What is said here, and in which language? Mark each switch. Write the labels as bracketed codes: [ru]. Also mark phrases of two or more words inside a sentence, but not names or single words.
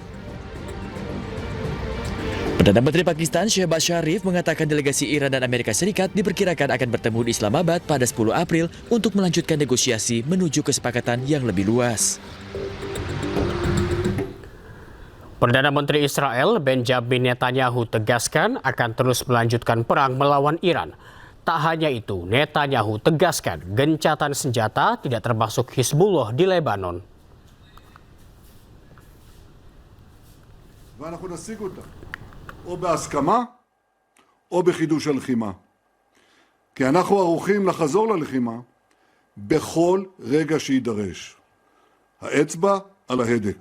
[id] Perdana Menteri Pakistan Shehbaz Sharif mengatakan delegasi Iran dan Amerika Serikat diperkirakan akan bertemu di Islamabad pada 10 April untuk melanjutkan negosiasi menuju kesepakatan yang lebih luas. Perdana Menteri Israel Benjamin Netanyahu tegaskan akan terus melanjutkan perang melawan Iran. Tak hanya itu, Netanyahu tegaskan gencatan senjata tidak termasuk Hizbullah di Lebanon. [he] או בהסכמה או בחידוש הלחימה. כי אנחנו ערוכים לחזור ללחימה בכל רגע שידרש. האצבע על ההדק.